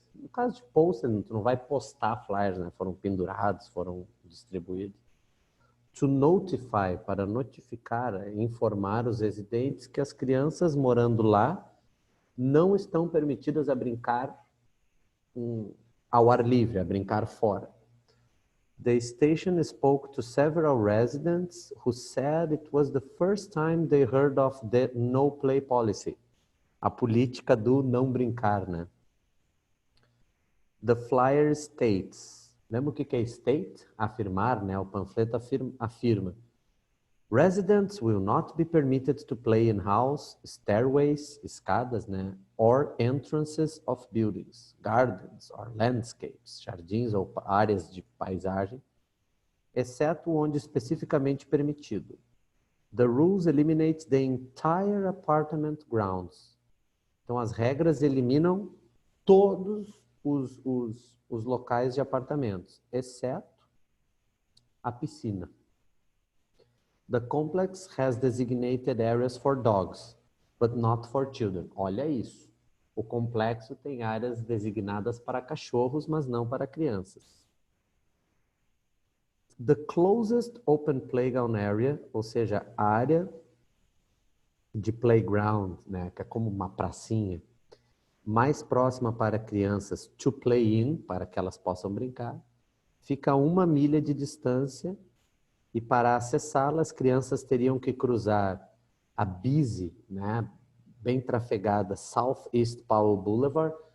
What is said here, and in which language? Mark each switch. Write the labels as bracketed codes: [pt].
[pt] No caso de posted, tu não vai postar flyers, né? Foram pendurados, foram distribuídos. [en] To notify, [pt] para notificar, informar os residentes que as crianças morando lá não estão permitidas a brincar ao ar livre, a brincar fora. [en] The station spoke to several residents who said it was the first time they heard of the no play policy. [pt] A política do não brincar, né? [en] The flyer states. [pt] Lembra o que é state? Afirmar, né? O panfleto afirma. [en] Residents will not be permitted to play in house, stairways, [pt] escadas, né? [en] Or entrances of buildings, gardens or landscapes, [pt] jardins ou áreas de paisagem, exceto onde especificamente permitido. [en] The rules eliminate the entire apartment grounds. [pt] Então, as regras eliminam todos os locais de apartamentos, exceto a piscina. [en] The complex has designated areas for dogs, but not for children. [pt] Olha isso. O complexo tem áreas designadas para cachorros, mas não para crianças. [en] The closest open playground area, [pt] ou seja, a área de playground, né, que é como uma pracinha, mais próxima para crianças [en] to play in, [pt] para que elas possam brincar, fica a 1 milha de distância e para acessá-la as crianças teriam que cruzar a [en] busy, [pt] né, bem trafegada Southeast Powell Boulevard.